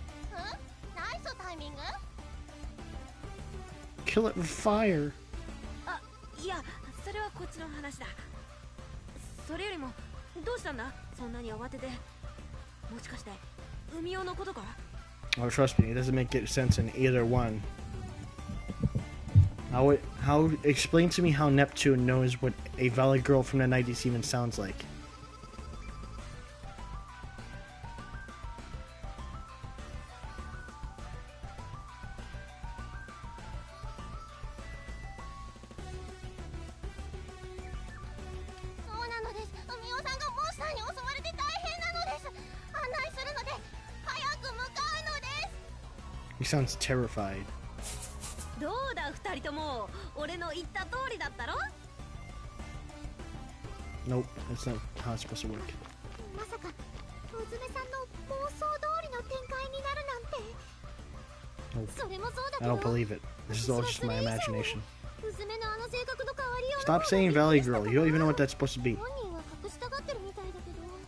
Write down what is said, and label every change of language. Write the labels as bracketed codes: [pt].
[ja] ナイスタイミング。 [en] Kill it with fire. [ja] あ、いや、それはこっちの話だ。それよりもどうしたんだ、そんなに慌てて。もしかして海男のことか。 [en] Oh, trust me, it doesn't make sense in either one. Explain to me how Neptune knows what a valley girl from the 90s even sounds like. [ja] そうなのです。海男さんがモンスターに襲われて大変なのです。案内するので早く向かうのです。 [en] He sounds terrified. [ja] どうだ二人とも、俺の言った通りだったろ。 [en] Nope, that's not how it's supposed to work. [ja] まさかうずめさんの妄想通りの展開になるなんて。 [en] Nope. [ja] それもそうだけ [en] I [ja] ど。 [en] don't believe it. This is all just my imagination. [ja] うずめのあの性格の変わりよう。 [en] Stop saying valley girl. You don't even know what that's supposed to be. [ja] 本人は隠したがってるみたいだけど。